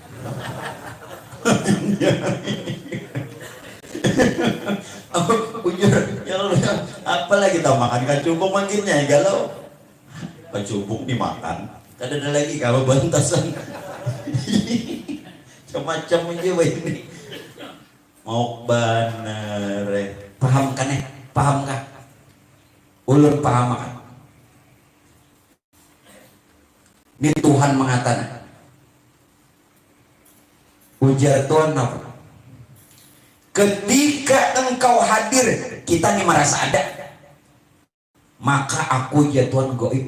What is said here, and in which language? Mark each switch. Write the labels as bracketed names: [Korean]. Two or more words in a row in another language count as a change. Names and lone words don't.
[Indonesian] Apalagi kita makan kacubung makinnya galau. Kacubung dimakan. Kan ada lagi kalau bantasan. Macam-macam aja ini. Mau bener. Paham kan ya? Paham kan? [Banjar] Ulun paham kan? [Indonesian] Ini Tuhan mengatakan, ujar Tuhan apa? Ketika engkau hadir, kita nih merasa ada, maka aku ya Tuhan goib.